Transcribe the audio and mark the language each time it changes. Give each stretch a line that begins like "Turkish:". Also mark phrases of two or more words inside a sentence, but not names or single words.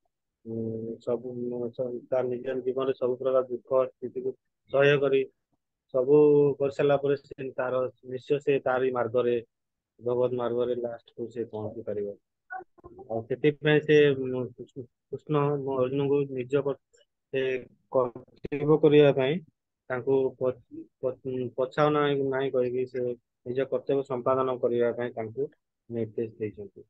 Odia: ସବୁ ନିଜ ଜୀବନ ସବୁ ପ୍ରକାର ଦୁଃଖ ସ୍ଥିତି କୁ ସହ୍ୟ କରି ସବୁ କରିସାରିଲା ପରେ ସେ ତାର ନିଶ୍ଚୟ ସେ ତାରି ମାର୍ଗରେ ଭଗବତ ମାର୍ଗରେ ଲାଷ୍ଟକୁ ସେ ପହଞ୍ଚି ପାରିବ। ଆଉ ସେଥିପାଇଁ ସେ କୃଷ୍ଣ ଅର୍ଜୁନଙ୍କୁ ନିଜ ସେ କର୍ତ୍ତବ୍ୟ କରିବା ପାଇଁ ତାଙ୍କୁ ପଛାଉ ନାହିଁ କହିକି ସେ ନିଜ କର୍ତ୍ତବ୍ୟ ସମ୍ପାଦନ କରିବା ପାଇଁ ତାଙ୍କୁ ନିର୍ଦ୍ଦେଶ ଦେଇଛନ୍ତି।